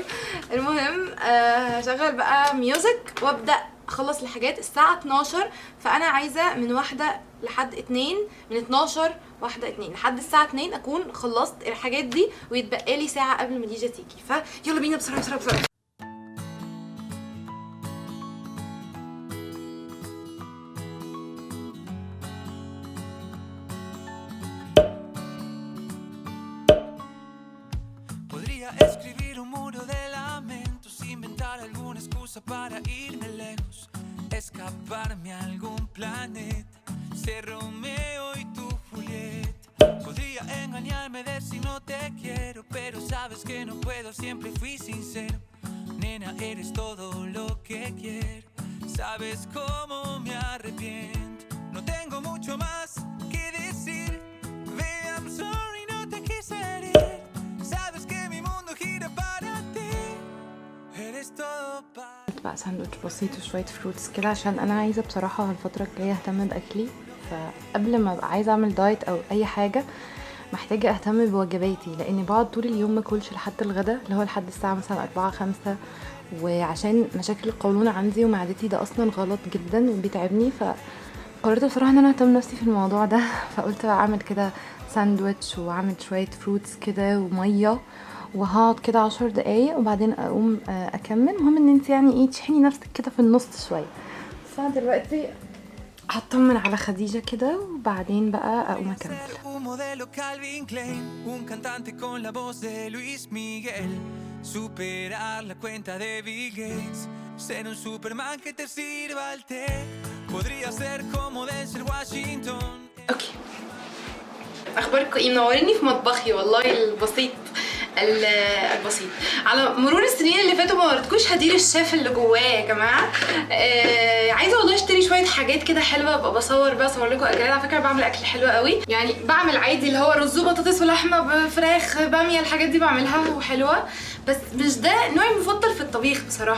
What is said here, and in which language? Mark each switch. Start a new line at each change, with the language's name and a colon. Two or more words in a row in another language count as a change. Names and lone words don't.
Arabic: المهم هشغل بقى ميوزك وابدا اخلص الحاجات الساعه 12. فانا عايزه من 1 لحد 2، من 12 1 2 لحد الساعه 2 اكون خلصت الحاجات دي، ويتبقى لي ساعه قبل ما ديجا تيجي. فيلا بينا بسرعه بسرعه بسرعه.
Spanish: Podría escribir un muro de lamentos, inventar alguna excusa para irme lejos, escaparme a algún planeta, ser Romeo y tú Julieta. Podría engañarme, decir no te quiero, pero sabes que no puedo, siempre fui sincero. Nena, eres todo lo que quiero, sabes cómo me arrepiento. No tengo mucho más que decir,
English: baby, I'm sorry,
Spanish: no te quise herir. Sabes que mi mundo gira para ti, eres todo para.
Arabic: بقى ساندوتش بسيط وشويه فروتس كده، عشان انا عايزه بصراحه الفتره الجايه اهتم باكلي. فقبل ما ابقى عايزه اعمل دايت او اي حاجه محتاجه اهتم بوجباتي، لاني بقعد طول اليوم ما اكلش لحد الغدا اللي هو لحد الساعه مثلا 4-5، وعشان مشاكل القولون عندي ومعدتي ده اصلا غلط جدا وبيتعبني. فقررت بصراحه ان انا اهتم نفسي في الموضوع ده. فقلت اعمل كده ساندويتش واعمل شويه فروتس كده وميه، وهقعد كده 10 دقايق وبعدين اقوم اكمل. المهم ان انت يعني ايه تشحني نفسك كده في النص شويه. فانا دلوقتي هطمن على خديجه كده وبعدين بقى اقوم اكمل.
Spanish: Superar la cuenta de Bill Gates, ser un Superman que te sirva el té, podría ser como Denzel Washington.
Arabic: اوكي، اخباركم ايه؟ منوريني في مطبخي والله البسيط البسيط. على مرور السنين اللي فاتوا ما وريتكوش هدير الشيف اللي جواه يا جماعه. عايزه والله اشتري شويه حاجات كده حلوه، ابقى بصور بقى اصور لكم اكلات. على فكره بعمل اكل حلو قوي، يعني بعمل عادي اللي هو رز وبطاطس ولحمه بفراخ باميه، الحاجات دي بعملها وحلوه، بس مش ده نوعي المفضل في الطبيخ بصراحه.